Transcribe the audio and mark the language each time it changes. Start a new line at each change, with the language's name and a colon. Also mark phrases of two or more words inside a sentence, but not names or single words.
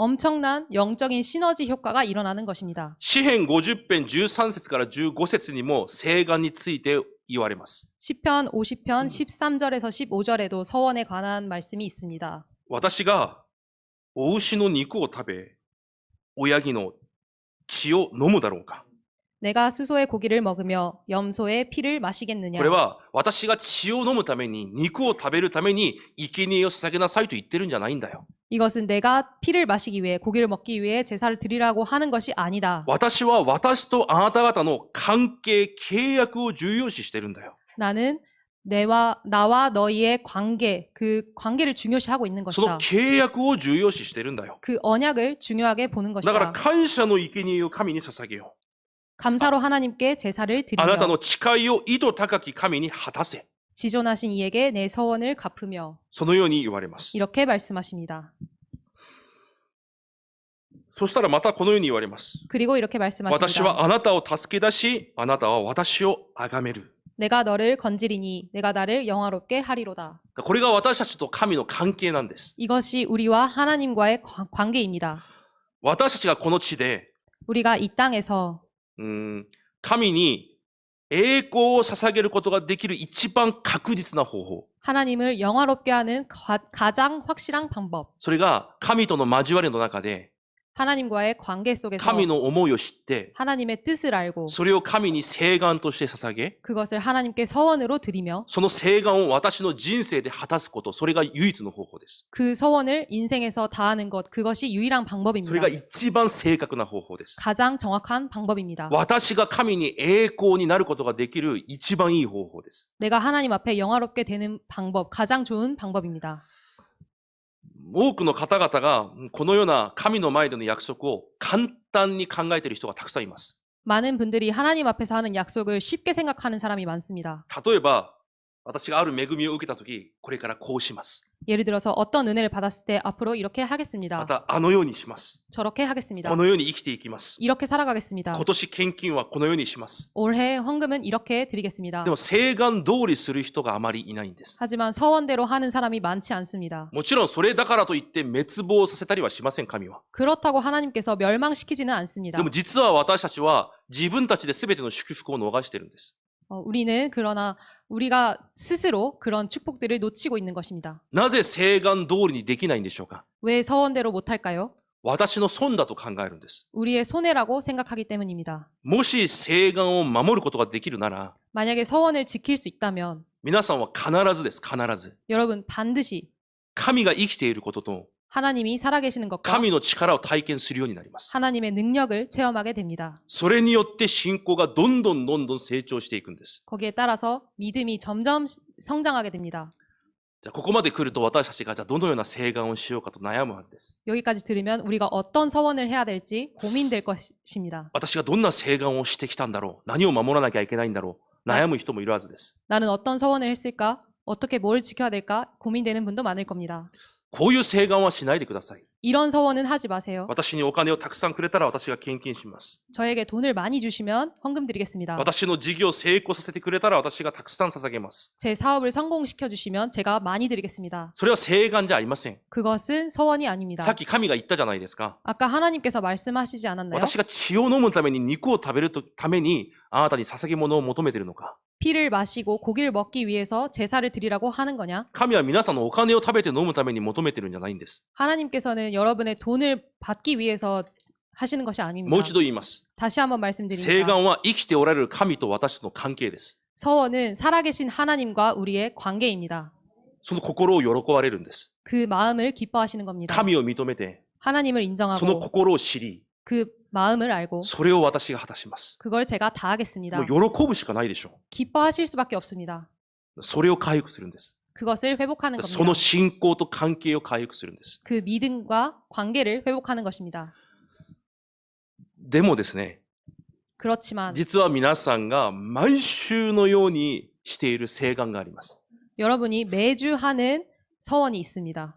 Korean: 엄청난 영적인 시너지 효과가 일어나는 것입니다.
Japanese: 詩編50編13節から15節にも請願について言われます。
Korean: 시편 50편 13절에서 15절에도 서원에 관한 말씀이 있습니다.
Japanese: 私がお牛の肉を食べ、親木の血を飲むだろうか。
Korean: 내가 수소의 고기를 먹으며 염소의 피를 마시겠느냐.
Japanese: これは私が血を飲むために、肉を食べるために生贄を捧げなさいと言ってるんじゃないんだよ。
Korean: 이것은 내가 피를 마시기 위해 고기를 먹기 위해 제사를 드리라고 하는 것이 아니다.
Japanese: 私は私とあなた方の関係、契約を重要視してるんだよ。
Korean: 나는 나와 너희의 관계, 그 관계를 중요시하고 있는
Japanese: その
Korean: 것이다.
Japanese: 契約を重要視してるんだよ。
Korean: 그 언약을 중요하게 보는
Japanese: だから
Korean: 것이다.
Japanese: 感謝の生贄を神に捧げよう。
Korean: 감사로 하나님께 제사를
Japanese: あなた
Korean: 드리며
Japanese: の誓いを意図高き神に果たせ。
Korean: 지존하신 이에게 내 서원을 갚으며
Japanese: そのように言われます。
Korean: 이렇게 말씀하십니다.
Japanese: そしたらまたこのように言われます。
Korean: 그리고 이렇게
Japanese: 私
Korean: 말씀하십니다.
Japanese: はあなたを助け出し、あなたは私を崇める。
Korean: 내가 너를 건지리니 내가 나를 영화롭게 하리로다.
Japanese: これが私たちと神の関係なんです。
Korean: 이것이 우리와 하나님과의 관계입니다.
Japanese: 私たちがこの地で、
Korean: 우리가 이 땅에서
Japanese: 神に栄光を捧げることができる一番確実な方法。
Korean: 하나님을 영화롭게 하는 가장 확실한 방법.
Japanese: それが神との交わりの中で、
Korean: 하나님과의 관계 속에서
Japanese: 神の思いを知って、
Korean: 하나님의 뜻을 알고
Japanese: それを神に誓願として捧げ、
Korean: 그것을 하나님께 서원으로 드리며
Japanese: その誓願を私の人生で果たすこと、それが唯一の方法です。
Korean: 그 서원을 인생에서 다하는 것, 그것이 유일한
Japanese: それ
Korean: 방법입니다.
Japanese: が一番正確な方法です。
Korean: 가장 정확한 방법입니다.
Japanese: 私が神に栄光になることができる一番いい方法です。
Korean: 내가 하나님 앞에 영화롭게 되는 방법, 가장 좋은 방법입니다.
Japanese: 多くの方々がこのような神の前での約束を簡単に考えている人がたくさんいます。
Korean: 많은 분들이 하나님 앞에서 하는 약속을 쉽게 생각하는 사람이 많습니다.
Japanese: 例えば、私がある恵みを受けたとき、これからこうします。
Korean: 예를 들어서 어떤 은혜를 받았을 때 앞으로 이렇게
Japanese: ま
Korean: 하겠습니다.
Japanese: た、あのようにします。
Korean: 저렇게 하겠습니다.
Japanese: このように生きていきます。
Korean: 이렇게 살아가겠습니다.
Japanese: 今年献金はこのようにします。
Korean: 올해 헌금은 이렇게 드리겠습니다.
Japanese: でも、誓願通りする人があまりいないんです。
Korean: 하지만 서원대로 하는 사람이 많지 않습니다.
Japanese: もちろん、それだからといって滅亡させたりはしません、神は。
Korean: 그렇다고 하나님께서 멸망시키지는 않습니다.
Japanese: でも、実は私たちは自分たちで全ての祝福を逃しているんです。
Korean: 우리는 그러나 우리가 스스로 그런 축복들을 놓치고 있는 것입니다.
Japanese: なぜ誓願通りにできないんでしょうか。
Korean: 왜 서원대로 못할까요?
Japanese: 私の損だと考えるんです。
Korean: 우리의 손해라고 생각하기 때문입니다.
Japanese: もし誓願を守ることができるなら、
Korean: 만약에 서원을 지킬 수 있다면
Japanese: 皆さんは必ずです、必ず。
Korean: 여러분 반드시
Japanese: 神が生きていることと、
Korean: 하나님이 살아계시는 것과
Japanese: 神の力を体験するようになります。
Korean: 하나님의 능력을 체험하게 됩니다.
Japanese: それによって信仰がどんどん成長していくんです。
Korean: 거기에 따라서 믿음이 점점 성장하게 됩니다.
Japanese: じゃあ、ここまで来ると私たちがじゃあどのような誓願をしようかと悩むはずです。
Korean: 여기까지 들으면 우리가 어떤 서원을 해야 될지 고민될 것입니다.
Japanese: 私がどんな誓願をしてきたんだろう、何を守らなきゃいけないんだろう、悩む人もいるはずです。
Korean: 나는 어떤 서원을 했을까? 어떻게 뭘 지켜야 될까? 고민되는 분도 많을 겁니다.
Japanese: こういう誓願はしないでください。
Korean: 이런 서원은 하지 마세요.
Japanese: 私にお金をたくさんくれたら私が献金します。
Korean: 저에게 돈을 많이 주시면 헌금 드리겠습니다.
Japanese: 私の事業を成功させてくれたら私がたくさん捧げます。
Korean: 제 사업을 성공시켜 주시면 제가 많이 드리겠습니다.
Japanese: それは誓願じゃありません。
Korean: 그것은 서원이 아닙니다.
Japanese: さっき神が言ったじゃないですか。
Korean: 아까 하나님께서 말씀하시지 않았나요?
Japanese: 私が血を飲むために肉を食べるためにあなたに捧げ物を求めているのか。
Korean: 피를 마시고 고기를 먹기 위해서 제사를 드리라고 하는 거냐?
Japanese: 神は皆さんのお金を食べて飲むために求めてるんじゃないんです。
Korean: 하나님께서는 여러분의 돈을 받기 위해서 하시는 것이
Japanese: もう
Korean: 아닙니다.
Japanese: 一度言います。
Korean: 다시 한번
Japanese: 誓
Korean: 말씀드립니다.
Japanese: 願は生きておられる神と私との関係です。
Korean: 서원은 살아계신 하나님과 우리의 관계입니다.
Japanese: その心を喜ばれるんです。
Korean: 그 마음을 기뻐하시는 겁니다.
Japanese: 神を認めて、
Korean: 하나님을
Japanese: その
Korean: 인정하고
Japanese: 心を知り、
Korean: 그 마음을 알고
Japanese: それを私が果たします。
Korean: 그걸 제가 다 하겠습니다.
Japanese: もう喜ぶしかないでしょ
Korean: 기뻐하실 수밖에 없습니다.
Japanese: う。それを回復するんです。
Korean: 그것을 회복하는
Japanese: その
Korean: 겁니다.
Japanese: 信仰と関係を回復するんです。
Korean: 그 믿음과 관계를 회복하는 것입니다.
Japanese: でもですね、
Korean: 그렇지만
Japanese: 実は皆さんが毎週のようにしている誓願があります。
Korean: 여러분이 매주 하는 서원이 있습니다.